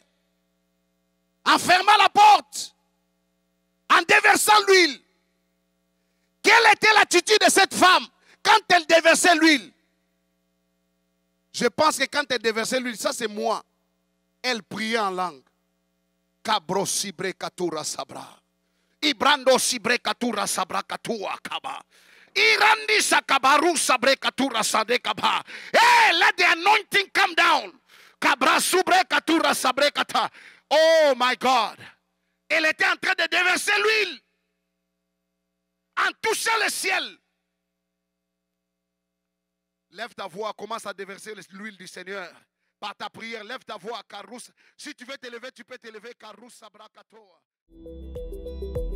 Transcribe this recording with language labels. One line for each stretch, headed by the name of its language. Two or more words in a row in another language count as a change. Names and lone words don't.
French: En fermant la porte, en déversant l'huile. Quelle était l'attitude de cette femme quand elle déversait l'huile? Je pense que quand elle déversait l'huile, ça c'est moi. Elle priait en langue. Kabro sibre katura sabra. Ibrando sibre katura sabra katua kaba. Irandi sakabaru sabre katura sade kaba.
English: Hey, let the anointing come down. Kabra subre katura sabre kata. Oh my God.
French: Elle était en train de déverser l'huile. En touchant le ciel. Lève ta voix, commence à déverser l'huile du Seigneur. par ta prière. Lève ta voix, Karous. Si tu veux t'élever, tu peux t'élever, Karous Sabrakatoa.